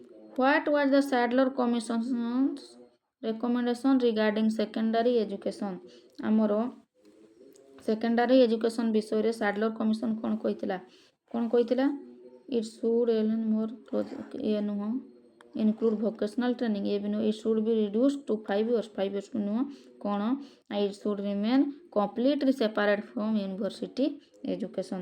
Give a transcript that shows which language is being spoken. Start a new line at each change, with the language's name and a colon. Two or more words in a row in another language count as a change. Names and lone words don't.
English: What was the Sadler Commission's recommendation regarding secondary education?
Odia: ଆମର ସେକେଣ୍ଡାରୀ ଏଜୁକେସନ୍ ବିଷୟରେ ସାଡଲର କମିଶନ କ'ଣ କହିଥିଲା?
English: It should
Odia: ଇଏ ନୁହଁ
English: include vocational training,
Odia: ଏ ବି ନୁହଁ।
English: It should be reduce to 5 years, 5 years
Odia: ନୁହଁ। କ'ଣ?
English: It should remain completely separate from university education.